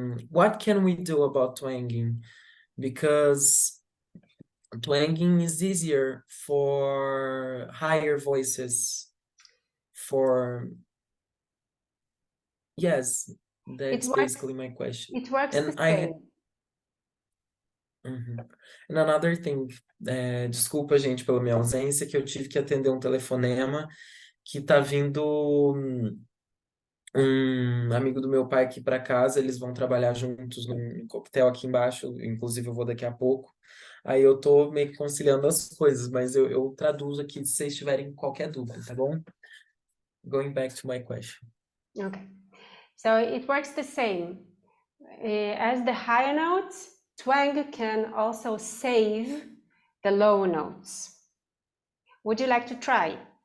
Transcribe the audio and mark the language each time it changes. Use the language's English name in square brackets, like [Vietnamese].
[English] What can we do about twanging? Because twanging is easier for higher voices. Yes, that's basically my question. It works And the same. And another thing, [Portuguese] desculpa, gente, pela minha ausência, que eu tive que atender um telefonema que tá vindo um amigo do meu pai aqui para casa, eles vão trabalhar juntos num coquetel aqui embaixo, inclusive eu vou daqui a pouco. Aí eu tô meio que conciliando as coisas, mas eu traduzo aqui se vocês tiverem qualquer dúvida, tá bom? [English] Going back to my question. Okay, so it works the same. As the higher notes, twang can also save the low notes. Would you like to try?